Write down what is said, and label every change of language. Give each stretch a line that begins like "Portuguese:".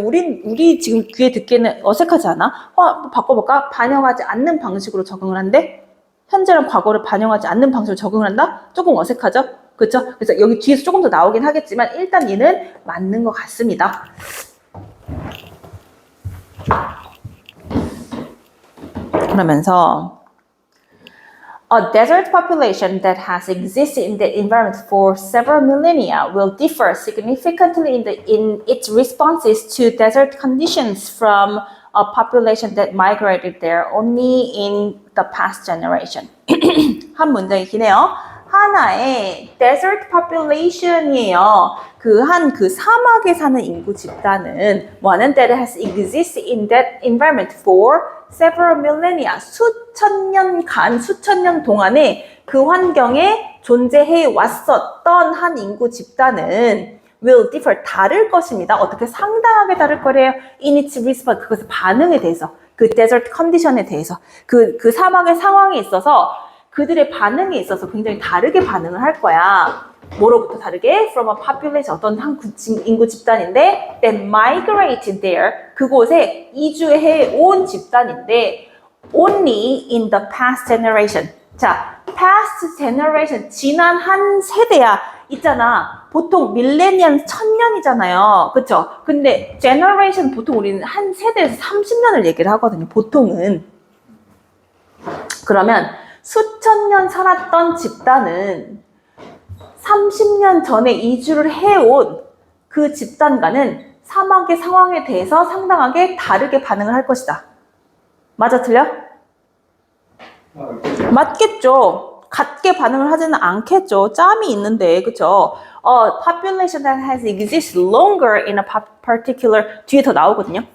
Korean: 우리 지금 귀에 듣기에는 어색하지 않아? 바꿔볼까? 반영하지 않는 방식으로 적응을 한대? 현재랑 과거를 반영하지 않는 방식으로 적응을 한다? 조금 어색하죠? 그렇죠? 그래서 여기 뒤에서 조금 더 나오긴 하겠지만 일단 얘는 맞는 것 같습니다.
English: 그러면서 A desert population that has existed in the environment for several millennia will differ significantly in its responses to desert conditions from a population that migrated there only in the past generation.
Korean: 한 문장이긴 해요. 하나의 desert population이에요. 그 사막에 사는 인구 집단은
English: one that has existed in that environment for several millennia,
Korean: 수천 년 동안에 그 환경에 존재해 왔었던 한 인구 집단은
English: will differ,
Korean: 다를 것입니다. 어떻게 상당하게 다를 거래요?
English: in its response,
Korean: 그것의 반응에 대해서, 그 desert condition에 대해서, 그 사막의 상황에 있어서 그들의 반응에 있어서 굉장히 다르게 반응을 할 거야. 뭐로부터 다르게?
English: From a population,
Korean: 어떤 한 인구 집단인데
English: that migrated there,
Korean: 그곳에 이주해 온 집단인데
English: only in the past generation.
Korean: 자, past generation, 지난 한 세대야. 있잖아. 보통 밀레니엄 1000년이잖아요. 그쵸? 근데 generation 보통 우리는 한 세대에서 30년을 얘기를 하거든요. 보통은. 그러면 수천 년 살았던 집단은 30년 전에 이주를 해온 그 집단과는 사막의 상황에 대해서 상당하게 다르게 반응을 할 것이다. 맞아, 틀려? 맞겠죠. 같게 반응을 하지는 않겠죠. 짬이 있는데, 그쵸?
English: Population that has existed longer in a particular,
Korean: 뒤에 더 나오거든요.